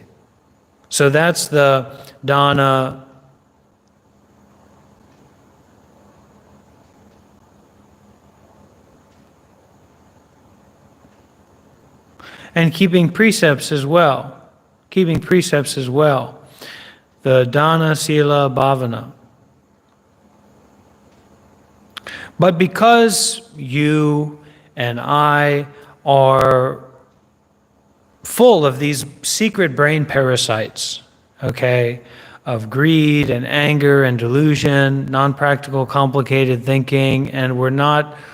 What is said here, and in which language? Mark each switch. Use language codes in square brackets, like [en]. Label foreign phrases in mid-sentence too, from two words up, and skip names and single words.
[en] So that's the dana. And keeping precepts as well. Keeping precepts as well. The [pi] dana, sila, bhavana. [en] But because you and I are full of these secret brain parasites, okay, of greed and anger and delusion, non-practical, complicated thinking, and we're not